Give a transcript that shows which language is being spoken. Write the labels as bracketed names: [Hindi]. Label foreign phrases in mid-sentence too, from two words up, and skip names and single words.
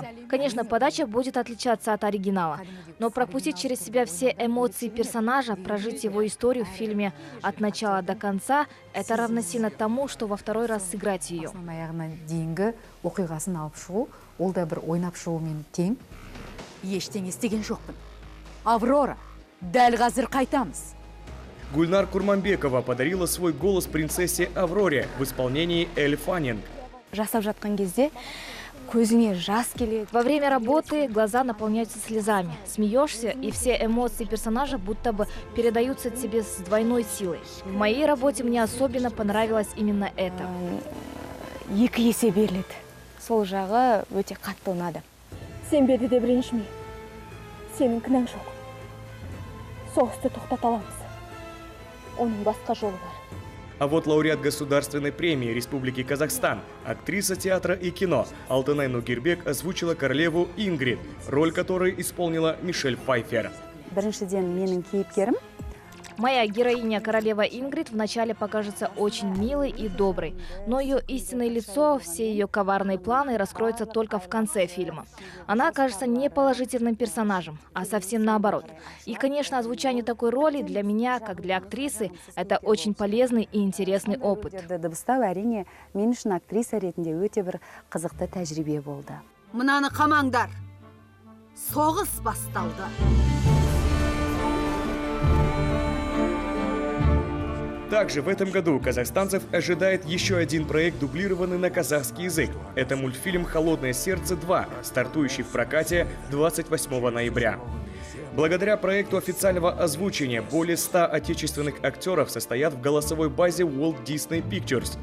[Russian] Конечно, подача будет отличаться от оригинала, но пропустить через себя все эмоции персонажа, прожить его историю в фильме от начала до конца, это равносильно тому, что во второй раз сыграть ее. Аврора, [Kazakh] дәл қазір қайтамыз. [Russian] Гульнар Курманбекова подарила свой голос принцессе Авроре в исполнении Эль Фаннинг. Во время работы глаза наполняются слезами. Смеешься, и все эмоции персонажа будто бы передаются тебе с двойной силой. В моей работе мне особенно понравилось именно это. [Kazakh] Екі есе беріледі. Сол жағы өте қатты ұнады. Сен беді деп ренжіме. Сенің кінәң жоқ. Соғысты тоқтата аламыз. Оның басқа жолы бар. [Russian] А вот лауреат Государственной премии Республики Казахстан, актриса театра и кино Алтынай Нугирбек озвучила королеву Ингрид, роль которой исполнила Мишель Пфайффер. [Kazakh] Біріншіден менің кейіпкерім. [Russian] Моя героиня, королева Ингрид, вначале покажется очень милой и доброй, но ее истинное лицо, все ее коварные планы раскроются только в конце фильма. Она окажется не положительным персонажем, а совсем наоборот. И, конечно, озвучание такой роли для меня, как для актрисы, это очень полезный и интересный опыт. [Kazakh] Дыбыстау әрине мен үшін актриса ретінде өте бір қызықты тәжірибе болды. Мынаны қамаңдар. Соғыс басталды. [Russian] Также в этом году казахстанцев ожидает еще один проект, дублированный на казахский язык. Это мультфильм «Холодное сердце 2», стартующий в прокате 28 ноября. Благодаря проекту официального озвучения более 100 отечественных актеров состоят в голосовой базе Walt Disney Pictures.